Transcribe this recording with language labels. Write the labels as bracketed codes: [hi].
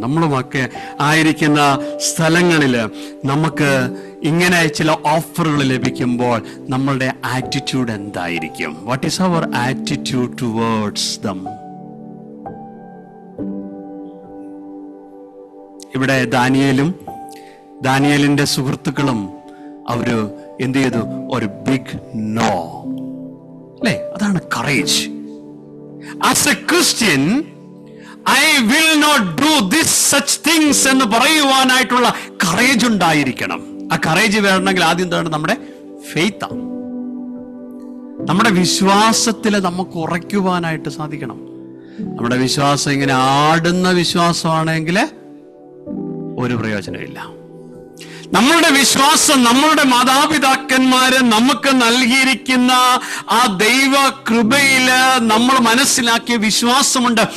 [ml] നമ്മളുമൊക്കെ ആയിരിക്കുന്ന സ്ഥലങ്ങളിൽ നമുക്ക് ഇങ്ങനെ ചില ഓഫറുകൾ ലഭിക്കുമ്പോൾ നമ്മളുടെ ആറ്റിറ്റ്യൂഡ് എന്തായിരിക്കും? [en] What is our attitude towards them? [ml] ഇവിടെ ദാനിയേലിന്റെ സുഹൃത്തുക്കളും അവര് എന്ത് ചെയ്തു? ഒരു ബിഗ് നോ. അല്ലേ? അതാണ് courage. [en] As a Christian, I will not do this such things [ml] എന്ന് പറയുവാനായിട്ടുള്ള കറേജ് ഉണ്ടായിരിക്കണം. ആ കറേജ് വരണമെങ്കിൽ ആദ്യം എന്താണ്? നമ്മുടെ ഫെയ്ത്ത്, നമ്മുടെ വിശ്വാസത്തിൽ നമുക്ക് ഉറയ്ക്കുവാനായിട്ട് സാധിക്കണം. നമ്മുടെ വിശ്വാസം ഇങ്ങനെ ആടുന്ന വിശ്വാസമാണെങ്കിൽ ഒരു പ്രയോജനമില്ല. നമ്മളുടെ വിശ്വാസം, നമ്മളുടെ മാതാപിതാക്കന്മാര് നമുക്ക് നൽകിയിരിക്കുന്ന ആ ദൈവ കൃപയില് നമ്മൾ മനസ്സിലാക്കിയ വിശ്വാസമുണ്ട്.